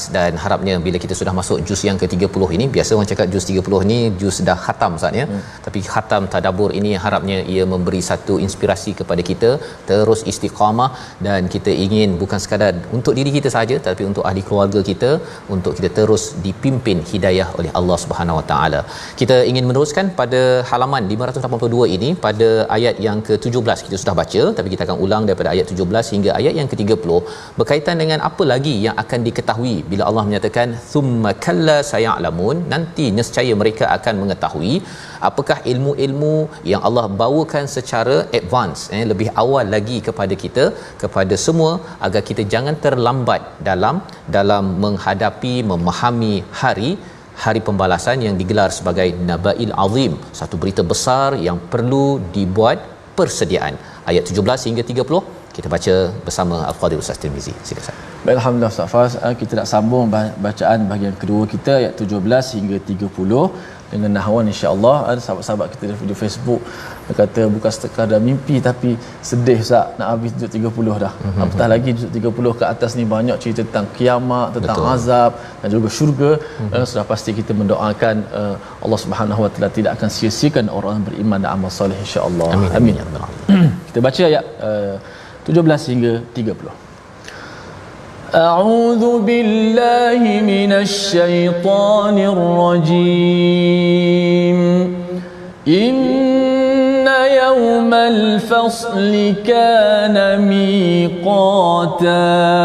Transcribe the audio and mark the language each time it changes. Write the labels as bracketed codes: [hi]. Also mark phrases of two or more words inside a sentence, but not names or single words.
[ms] Dan harapnya bila kita sudah masuk juz yang ke-30 ini, biasa orang cakap juz 30 ni juz dah khatam Ustaz ya, tapi khatam tadabbur ini harapnya ia memberi satu inspirasi kepada kita terus istiqamah, dan kita ingin bukan sekadar untuk diri kita saja, tapi untuk ahli keluarga kita, untuk kita terus dipimpin hidayah oleh Allah [ar] سبحانه وتعالى. [ms] Kita ingin meneruskan pada halaman 582 ini, pada ayat yang ke-17 kita sudah baca, tapi kita akan ulang daripada ayat 17 hingga ayat yang ke-30, berkaitan dengan apa lagi yang akan diketahui bila Allah menyatakan [ar] ثم كلا سيعلمون, [ms] nanti nescaya mereka akan mengetahui. Apakah ilmu-ilmu yang Allah bawakan secara advance, lebih awal lagi kepada kita, kepada semua, agar kita jangan terlambat dalam menghadapi, memahami hari pembalasan yang digelar sebagai Naba'il Azim, satu berita besar yang perlu dibuat persediaan. Ayat 17 hingga 30 kita baca bersama Al-Fadhil Ustaz Tirmizi. Silakan. Baik, alhamdulillah Ustaz Faz, kita nak sambung bacaan bahagian kedua kita ayat 17 hingga 30 dengan nahwan insya-Allah. Ada sahabat-sahabat kita di video Facebook dia kata bukan sekadar mimpi tapi sedih Ustaz nak habis juzuk 30 dah. Apatah lagi juzuk 30 ke atas ni banyak cerita tentang kiamat, tentang azab dan juga syurga. Sudah pasti kita mendoakan Allah [ar] سبحانه وتعالى [ms] tidak akan sia-siakan orang beriman dan amal soleh insya-Allah. Amin. Kita baca ayat 17 hingga 30. [ar] أعوذ بالله من الشيطان الرجيم. إن يوم الفصل كان ميقاتا.